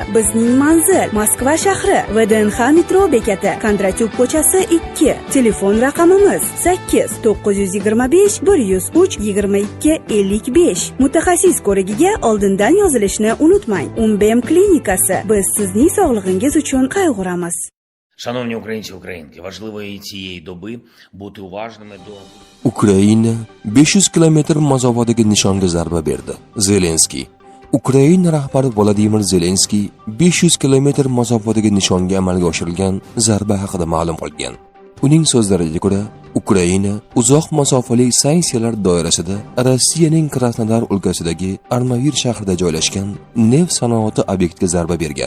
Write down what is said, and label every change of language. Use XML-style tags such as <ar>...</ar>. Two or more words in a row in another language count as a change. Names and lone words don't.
<uz>Bizning manzil Moskva shahri, VDNX metro bekati, Kondratyuk ko'chasi 2. Telefon raqamimiz 8 925 103 22 55. Mutaxassis ko'rigiga oldindan yozilishni unutmang. Umbem klinikasi. Biz sizning sog'lig'ingiz uchun qayg'uramiz.</uz> <uk>Шановні українці, українки, важливо і цієї доби бути уважними до...</uk> <uz>Ukraina 500 kilometr masofadagi nishonga zarba berdi. Zelenskiy. Ukraina rahbari Vladimir Zelenskiy 500 kilometr masofadagi nishonga amalga oshirilgan zarba haqida ma'lum qilgan. Uning so'zlariga ko'ra, Ukraina uzoq masofali sanksiyalar doirasida Rossiyaning Krasnodar o'lkasidagi Armavir shahrida joylashgan neft sanoati obyektiga zarba bergan.</uz>